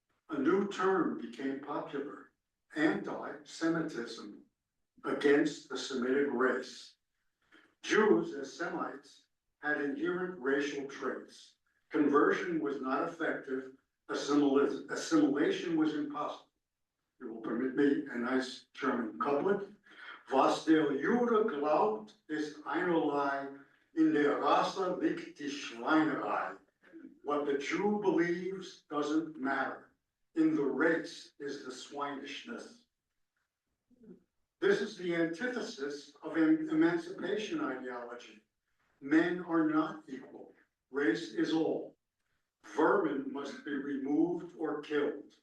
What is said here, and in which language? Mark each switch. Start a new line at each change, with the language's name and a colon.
English: A new term became popular, anti-Semitism, against the Semitic race. Jews as Semites had inherent racial traits. Conversion was not effective, assimilation was impossible. You will permit me a nice German couplet.
German: Was der Jude glaubt, ist einerlei, in der Rasse liegt die Schweinerei.
English: What the Jew believes doesn't matter. In the race is the swinishness. This is the antithesis of an emancipation ideology. Men are not equal. Race is all. Vermin must be removed or killed.